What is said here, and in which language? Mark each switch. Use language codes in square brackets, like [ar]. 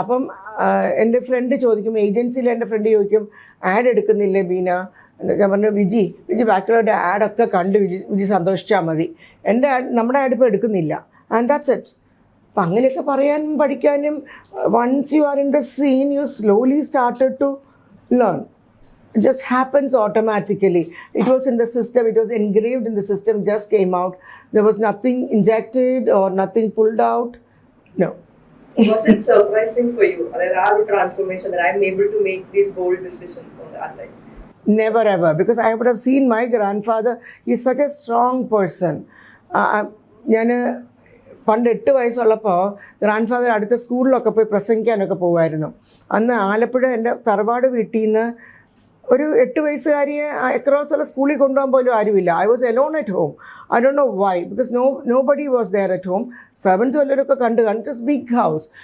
[ml] അപ്പം എൻ്റെ ഫ്രണ്ട് ചോദിക്കും, ഏജൻസിയിൽ എൻ്റെ ഫ്രണ്ട് ചോദിക്കും, ആഡ് എടുക്കുന്നില്ലേ ബീന? ഞാൻ പറഞ്ഞു, വിജി ബാക്കിയുള്ളവരുടെ ആഡൊക്കെ കണ്ട് വിജി സന്തോഷിച്ചാൽ മതി, എൻ്റെ നമ്മുടെ ആഡ് ഇപ്പോൾ എടുക്കുന്നില്ല. [en] And that's it. [ml] അപ്പം അങ്ങനെയൊക്കെ പറയാനും പഠിക്കാനും, [en] Once you are in the scene you slowly started to learn. It just happens automatically. It was in the system, it was engraved in the system, just came out. There was nothing injected or nothing pulled out. No. Was it surprising for you that our transformation, that I'm able to make these bold decisions on our life? Never ever, because I would have seen my grandfather. He's such a strong person. [ml] ഞാൻ പണ്ട് 8 വയസ്സുള്ളപ്പോൾ grand അടുത്ത സ്കൂളിലൊക്കെ പോയി പ്രസംഗിക്കാനൊക്കെ പോകുമായിരുന്നു. അന്ന് ആലപ്പുഴ എൻ്റെ തറവാട് വീട്ടിൽ നിന്ന് ഒരു 8 വയസ്സുകാരിയെ അക്രോസ് ഉള്ള സ്കൂളിൽ കൊണ്ടുപോകാൻ പോലും ആരുമില്ല. [en] I was alone at home. I don't know why, because nobody was there at home. Servants [ml] വല്ലവരൊക്കെ കണ്ട് [en] It was big house.